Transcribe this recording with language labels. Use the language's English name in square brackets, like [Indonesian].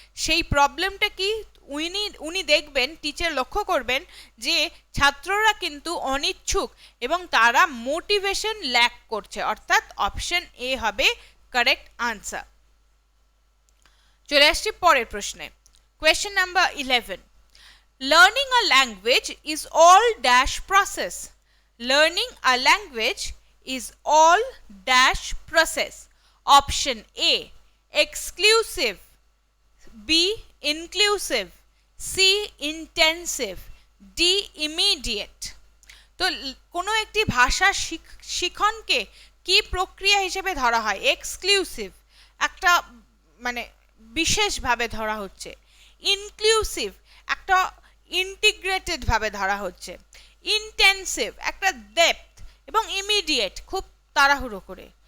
[Bangla] সেই প্রবলেমটা কি? উনি দেখবেন, টিচার লক্ষ্য করবেন যে ছাত্ররা কিন্তু অনিচ্ছুক এবং তারা মোটিভেশন ল্যাক করছে, অর্থাৎ অপশন এ হবে কারেক্ট আনসার। চলে আসছি পরের প্রশ্নে। [English] Question number 11. Learning a language is all dash process. Learning a language is all dash process. Option A, exclusive, B, inclusive, C, intensive, D, immediate. [Bangla] তো কোনো একটি ভাষা শিখনকে কি প্রক্রিয়া হিসেবে ধরা হয়? এক্সক্লুসিভ, একটা মানে বিশেষভাবে ধরা হচ্ছে। ইনক্লুসিভ, একটা ইন্টিগ্রেটেড ভাবে ধরা হচ্ছে। ইন্টেন্সিভ, একটা ডেপথ, এবং ইমিডিয়েট, খুব তাড়াহুড়ো করে।